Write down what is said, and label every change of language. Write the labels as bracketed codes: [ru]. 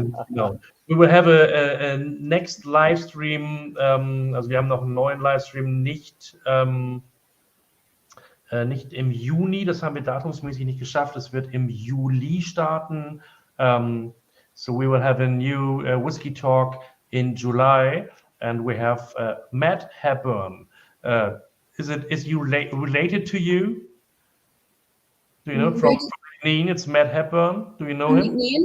[en] No. We will have a next live stream. [de] Also wir haben noch einen neuen Livestream, nicht im Juni, das haben wir datumsmäßig nicht geschafft. Es wird im Juli starten. [en] So we will have a new whiskey talk in July, and we have Matt Hepburn. Is you related to you? Do you know from Neen? It's Matt Hepburn. Do you know him?